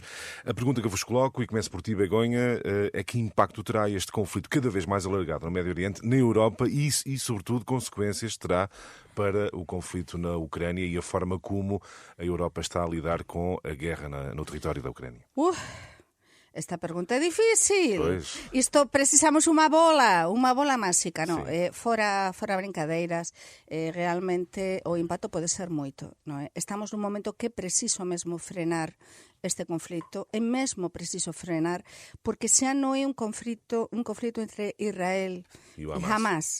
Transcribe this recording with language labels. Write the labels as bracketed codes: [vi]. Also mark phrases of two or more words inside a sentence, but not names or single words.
[pt] A pergunta que eu vos coloco, e começo por ti, Begonha, é que impacto terá este conflito cada vez mais alargado no Médio Oriente, na Europa e sobretudo, consequências terá para o conflito na Ucrânia e a forma como a Europa está a lidar com a guerra no território da Ucrânia? Esta pergunta é difícil. Pois. [gl] Isto precisamos unha bola máxica, non? Fora brincadeiras, realmente o impacto pode ser moito, non é? Estamos nun momento que preciso mesmo frenar este conflito, é mesmo preciso frenar, porque xa non é un conflito entre Israel e Hamas.